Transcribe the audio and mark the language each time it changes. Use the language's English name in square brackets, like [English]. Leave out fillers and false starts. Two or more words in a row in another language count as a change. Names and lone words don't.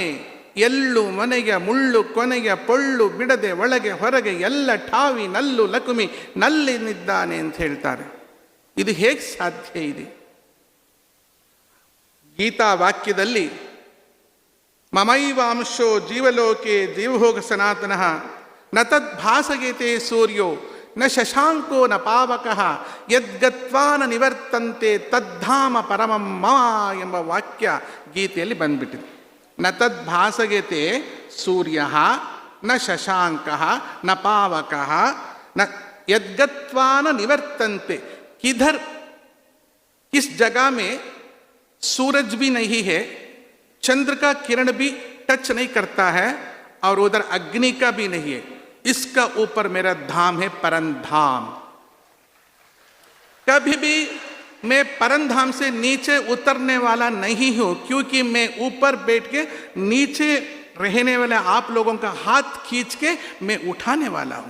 [Kannada] ಎಳ್ಳು ಮನೆಗೆ ಮುಳ್ಳು ಕೊನೆಗೆ ಪೊಳ್ಳು ಬಿಡದೆ ಒಳಗೆ ಹೊರಗೆ ಎಲ್ಲ ಠಾವಿ ನಲ್ಲು ಲಕುಮಿ ನಲ್ಲಿನಿದ್ದಾನೆ ಅಂತ ಹೇಳ್ತಾರೆ. ಇದು ಹೇಗೆ ಸಾಧ್ಯ ಇದೆ? ಗೀತಾ ವಾಕ್ಯದಲ್ಲಿ [Sanskrit] ಮಮೈವಾಂಶೋ ಜೀವಲೋಕೆ ಜೀವಭೋಗ ಸನಾತನಃ ನ ತದ್ಭಾಸಯತೆ ಸೂರ್ಯೋ ನ ಶಶಾಂಕೋ ನ ಪಾವಕಃ ಯದ್ಗತ್ವಾ ನ ನಿವರ್ತಂತೆ ತದ್ಧಾಮ ಪರಮಂ ಮಮ [Kannada] ಎಂಬ ವಾಕ್ಯ ಗೀತೆಯಲ್ಲಿ ಬಂದ್ಬಿಟ್ಟಿದೆ. [Sanskrit] ನ ತದ್ಭಾಸಯತೆ ಸೂರ್ಯ ನ ಶಶಾಂಕ ನ ಪಾವಕ ನ यद्गत्वा न निवर्तन्ते. [Hindi] किधर किस जगह में सूरज भी नहीं है, चंद्र का किरण भी टच नहीं करता है और उधर अग्नि का भी नहीं है, इसका ऊपर मेरा धाम है परमधाम. कभी भी मैं परमधाम से नीचे उतरने वाला नहीं हूं, क्योंकि मैं ऊपर बैठ के नीचे रहने वाले आप लोगों का हाथ खींच के मैं उठाने वाला हूं.